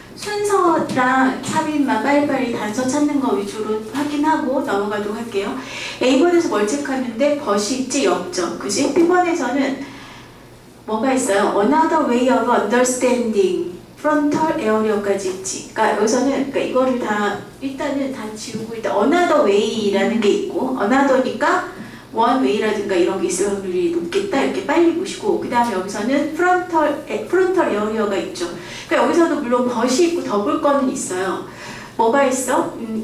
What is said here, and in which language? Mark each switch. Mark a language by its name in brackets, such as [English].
[Korean] 순서랑 삽입만 빨리빨리 단서 찾는 거 위주로 확인하고 넘어가도록 할게요. A번에서 뭘 체크하는데 벗이 있지 0점. 그지? B번에서는 뭐가 있어요? [English] Another way of understanding. [Korean] frontal area까지 있지. 그러니까 여기서는 그러니까 이거를 다 일단은 다 지우고 일단 another way라는 게 있고 another니까 one way라든가 이런 게 있을 확률이 높겠다 이렇게 빨리 보시고 그 다음에 여기서는 frontal area가 있죠. 그러니까 여기서도 물론 벗이 있고 더블 거는 있어요. 뭐가 있어?